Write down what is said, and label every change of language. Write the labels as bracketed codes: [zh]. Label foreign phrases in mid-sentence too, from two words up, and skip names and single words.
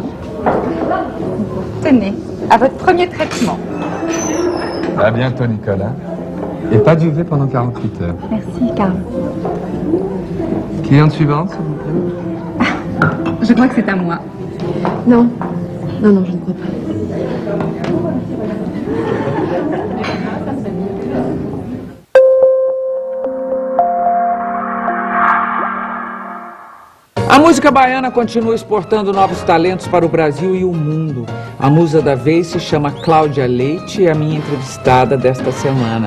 [fr] Tenez, à votre premier traitement. À bientôt, Nicolas. Et pas d'UV pendant 48 heures. Merci, Karl. Cliente suivante, s'il vous plaît. Je crois que c'est à moi. Non. Non, je ne crois pas. [pt] A música baiana continua exportando novos talentos para o Brasil e o mundo. A musa da vez se chama Cláudia Leite e é a minha entrevistada desta semana.